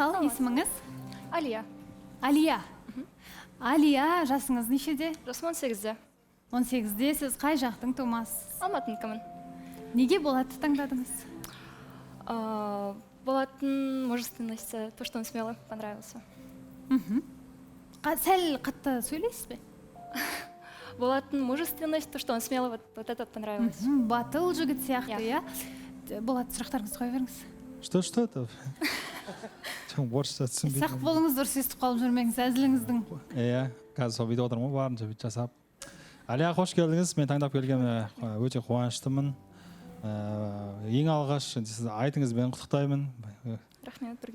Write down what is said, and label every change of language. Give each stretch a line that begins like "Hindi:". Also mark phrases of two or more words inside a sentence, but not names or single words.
Kazakh: Ал, есіміңіз? Алия. Алия. Алия, жасыңыз нешеде? Жасым 18-де. 18-де, сіз қай жақтың тумасыз? Алматыныкімін. Неге Болатты таңдадыңыз?
Russian: Болаттың мужественности, то, что он смело, понравился.
Kazakh: Сәл қатты сөйлейсіз бе?
Russian: Болаттың мужественность, то, что он смело, вот этот понравилось.
Kazakh: Батыл жігіт сияқты, иә? Болат, сұрақтарыңыз қой беріңіз.
Russian: Что это?
Kazakh: Орысша түсінбейді. Сақ болыңыз, дұрыс естіп қалып жүрмеңіз, әзіліңіздің. Иә, қазір сол видео отырмын, барынша бүйтіп жасап. Алия, қош келдіңіз. Мен таңдап келгеніме өте қуаныштымын. Ең алғаш сіз айтыңыз, мен құттықтаймын. Рахмет, бірге.